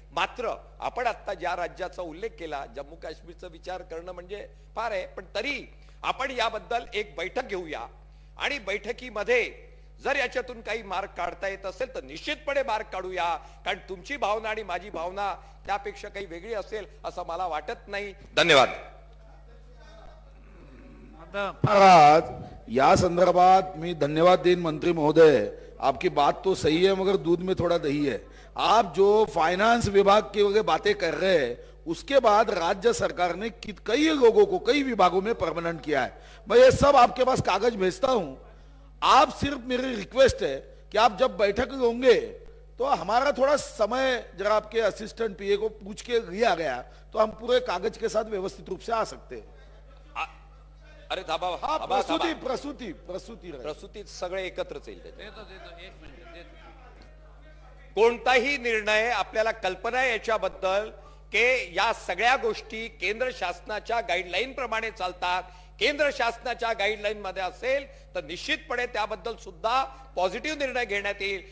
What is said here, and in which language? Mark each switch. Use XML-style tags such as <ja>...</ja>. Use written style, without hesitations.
<mr>मात्र आपण आता ज्या राज्याचा उल्लेख केला, जम्मू काश्मीरचा विचार करणं म्हणजे फार आहे, पण तरी आपण याबद्दल एक बैठक घेऊया आणि बैठकीमध्ये जर याच्यातून काही मार्ग काढता येत असेल तर निश्चितपणे मार्ग काढूया, कारण तुमची भावना आणि माझी भावना त्यापेक्षा काही वेगळी असेल असं मला वाटत नाही. धन्यवाद.</mr> <hi>महाराज,</hi> <mr>या संदर्भात मी धन्यवाद देन मंत्री महोदय,</mr> <hi>आपकी बात तो सही है मगर दूध में थोड़ा दही है. आप जो फाइनेंस विभाग की बातें कर रहे हैं, उसके बाद राज्य सरकार ने कई लोगों को कई विभागों में परमानेंट किया है. मैं ये सब आपके पास कागज भेजता हूं. आप सिर्फ मेरी रिक्वेस्ट है कि आप जब बैठक होंगे तो हमारा थोड़ा समय जरा आपके असिस्टेंट पीए को पूछ के लिया गया तो हम पूरे कागज के साथ व्यवस्थित रूप से आ सकते हैं.</hi> <mr>अरे थांबा, हाँ, थांबा, थांबा. प्रसूती प्रसूतीत सगळे एकत्रच येईल. कोणताही निर्णय आपल्याला कल्पना आहे याच्याबद्दल की या सगळ्या गोष्टी केंद्र शासनाच्या गाईडलाईन प्रमाणे चालतात. केंद्र शासनाच्या गाईडलाईन मध्ये असेल तर निश्चितपणे त्याबद्दल सुद्धा पॉझिटिव्ह निर्णय घेण्यात येईल.</mr>